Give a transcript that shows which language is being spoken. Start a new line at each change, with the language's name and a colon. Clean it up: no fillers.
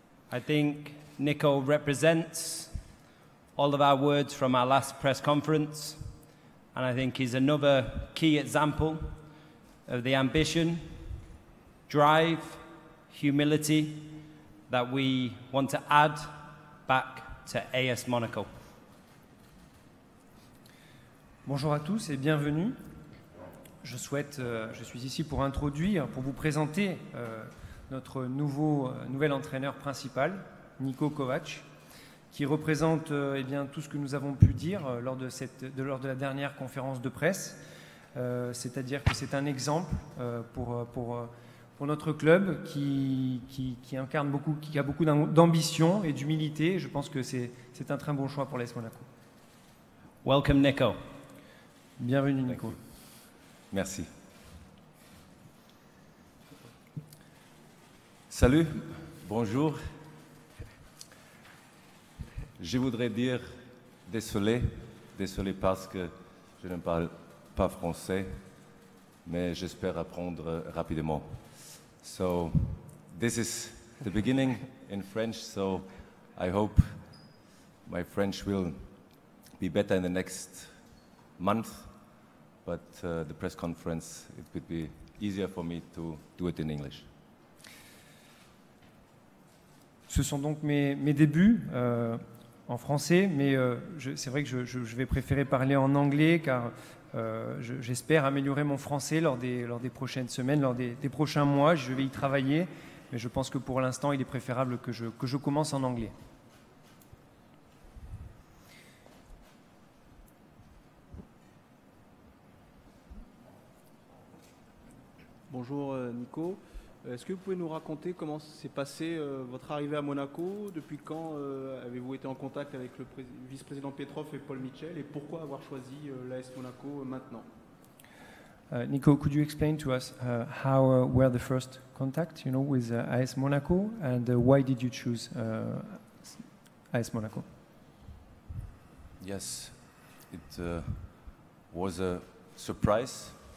English: I think Niko represents all of our words from our last press conference, and I think he's another key example of the ambition, drive, humility that we want to add back to AS Monaco.
French: Bonjour à tous et bienvenue. Je suis ici pour vous présenter notre nouvel entraîneur principal, Niko Kovač, qui représente tout ce que nous avons pu dire lors de la dernière conférence de presse. C'est-à-dire que c'est un exemple pour notre club qui incarne beaucoup, qui a beaucoup d'ambition et d'humilité. Je pense que c'est un très bon choix pour l'AS Monaco.
English: Welcome, Niko.
French: Bienvenue, Niko. Merci. Salut, bonjour. Je voudrais dire désolé parce que je ne parle pas français, mais j'espère apprendre rapidement.
English: So, this is the beginning in French, so I hope my French will be better in the next month. But the press conference, it would be easier for me to do it in English.
French: Ce sont donc mes débuts en français, mais c'est vrai que je vais préférer parler en anglais car j'espère améliorer mon français lors des prochaines semaines, lors des prochains mois. Je vais y travailler, mais je pense que pour l'instant, il est préférable que je commence en anglais. Bonjour Niko, est-ce que vous pouvez nous raconter comment s'est passé votre arrivée à Monaco? Depuis quand avez-vous été en contact avec le vice-président Petrov et Paul Mitchell, et pourquoi avoir choisi l'AS Monaco maintenant?
English: Niko, could you explain to us how were the first contact, with AS Monaco, and why did you choose AS Monaco? Yes, it was a surprise.